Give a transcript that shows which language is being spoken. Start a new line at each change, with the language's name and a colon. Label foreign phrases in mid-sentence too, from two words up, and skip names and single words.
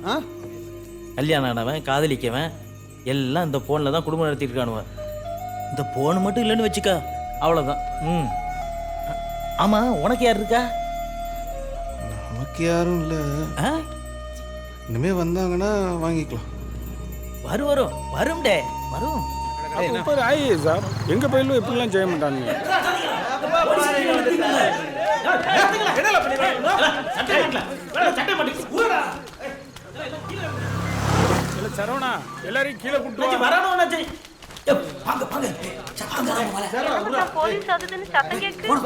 Tamil: கல்யாணம் ஆனவன், காதலிக்கவன் எல்லாம் இந்த ஃபோனில் தான் குடும்பம் நடத்திட்டு இருக்கானுவன். இந்த ஃபோனு மட்டும் இல்லைன்னு வச்சுக்கா, அவ்வளோதான். ஆமாம், உனக்கு யார் இருக்கா? நமக்கு யாரும் இல்லை. இனிமே வந்தாங்கன்னா வாங்கிக்கலாம். வரும் டே வரும்.
Hindi: ऊपर आइए साहब,
Tamil: எங்க பயிலும் இப்படிலாம் செய்ய மாட்டாங்க. சரவணா, எல்லாரையும் கீழே கூட்டு போலீஸ் அதுன்னு சத்தம் கேட்கு.